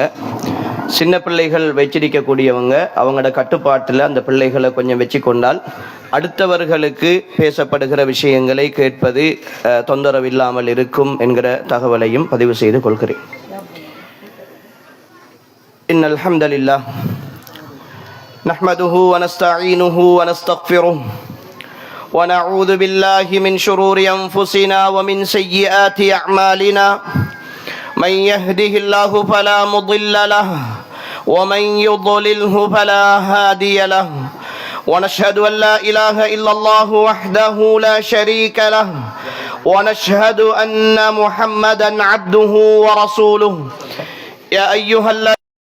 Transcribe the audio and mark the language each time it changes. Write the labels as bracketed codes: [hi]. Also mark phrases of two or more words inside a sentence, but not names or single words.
[ta] சின்ன பிள்ளைகள் வச்சிருக்கக்கூடியவங்க அவங்களோட கட்டுப்பாட்டில் அந்த பிள்ளைகளை கொஞ்சம் வச்சு கொண்டால் அடுத்தவர்களுக்கு பேசப்படுகிற விஷயங்களை கேட்பது தொந்தரவில்லாமல் இருக்கும் என்கிற தகவலையும் பதிவு செய்து கொள்கிறேன். [ar] إن الحمد لله نحمده ونستعينه ونستغفره ونعوذ بالله من شرور أنفسنا ومن سيئات أعمالنا من يهده الله فلا مضل له ومن يضلله فلا هادي له ونشهد أن لا إله إلا الله وحده لا شريك له ونشهد أن محمدا عبده ورسوله يا أيها الذين